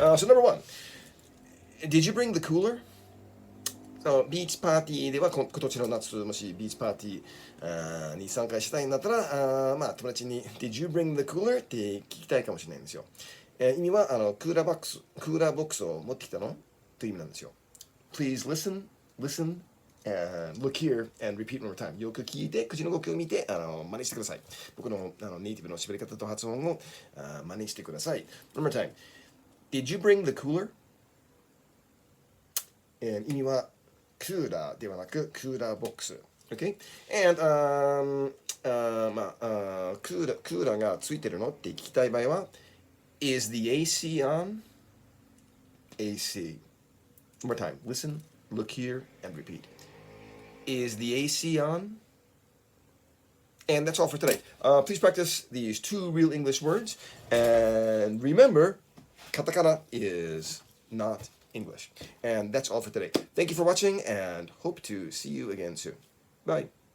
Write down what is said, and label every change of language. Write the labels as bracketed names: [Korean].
[English] So number one, did you bring the cooler? [Japanese] ビーチパーティーでは今年の夏もしビーチパーティーに参加したいんだったらまあ友達に [English] Did you bring the cooler? [Japanese] って聞きたいかもしれないんですよ。意味はクーラーボックスを持ってきたのという意味なんですよ。 [English] Please listen, look here and repeat one more time. [Japanese] よく聞いて、口の動きを見て、真似してください。僕のネイティブの喋り方と発音を真似してください。 [English] One more time. Did you bring the cooler? [Japanese] 意味はクーラーではなくクーラーボックス。 [English] Okay? [Japanese] And クーラーがついてるのって聞きたい場合は [English] Is the AC on? AC. One more time. Listen, look here, and repeat.Is the AC on? And that's all for today. Please practice these two real English words. And remember, katakana is not English. And that's all for today. Thank you for watching and hope to see you again soon. Bye.